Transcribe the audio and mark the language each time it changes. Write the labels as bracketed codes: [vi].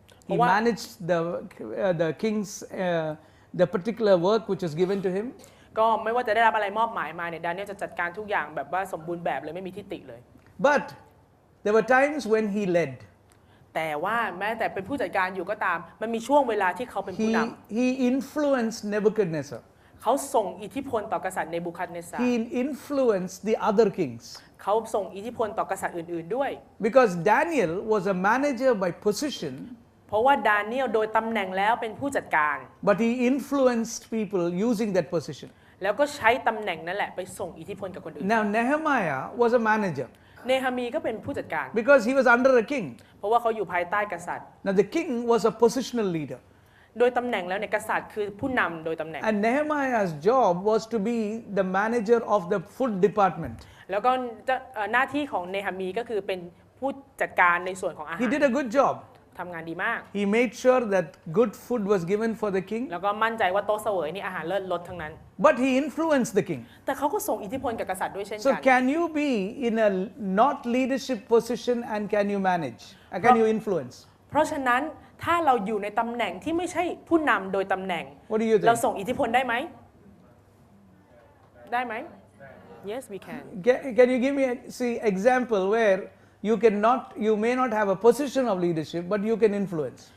[en] He managed the king's the particular work which was given to him. [th] ก็ไม่ว่าจะได้รับอะไรมอบหมายมาเนี่ยดาเนียลจะจัดการทุกอย่างแบบว่าสมบูรณ์แบบเลยไม่มีทิฏฐิเลย [en] But there were times when he led. [th] แต่ว่าแม้แต่เป็นผู้จัดการอยู่ก็ตามมันมีช่วงเวลาที่เขาเป็นผู้นำ [en] He influenced Nebuchadnezzar. [th] เขาส่งอิทธิพลต่อกษัตริย์เนบูคัดเนซัร [en] He influenced the other kings. [th] เขาส่งอิทธิพลต่อกษัตริย์อื่นๆด้วย [en] Because Daniel was a manager by position, [th] เพราะว่าดาเนียลโดยตำแหน่งแล้วเป็นผู้จัดการ [en] but he influenced people using that position. [th] แล้วก็ใช้ตำแหน่งนั่นแหละไปส่งอิทธิพลกับคนอื่น [en] Now Nehemiah was a manager [th] เนฮามีก็เป็นผู้จัดการ [en] because he was under a king. [th] เพราะว่าเขาอยู่ภายใต้กษัตริย์ [en] Now the king was a positional leader. [th] โดยตำแหน่งแล้วเนี่ยกษัตริย์คือผู้นำโดยตำแหน่ง [en] And Nehemiah's job was to be the manager of the food department. [th] แล้วก็หน้าที่ของเนฮามีก็คือเป็นผู้จัดการในส่วนของอาหาร [en] He did a good job. [th] ทำงานดีมาก [en] He made sure that good food was given for the king, [th] แล้วก็มั่นใจว่าโต๊ะเสวยนี่อาหารเลิศรสทั้งนั้น [en] but he influenced the king. [th] แต่เขาก็ส่งอิทธิพลกับกษัตริย์ด้วยเช่น [en] So [th] กัน [en] can you be in a not leadership position and can you manage? Can you influence? [th] เพราะฉะนั้นถ้าเราอยู่ในตำแหน่งที่ไม่ใช่ผู้นำโดยตำแหน่ง [en] What do you [th] เรา [en] think? [th] ส่งอิทธิพลได้ไหม ได้ไหม [en] Yes we can Can you give me see example where you may not have a position of leadership, but you can influence?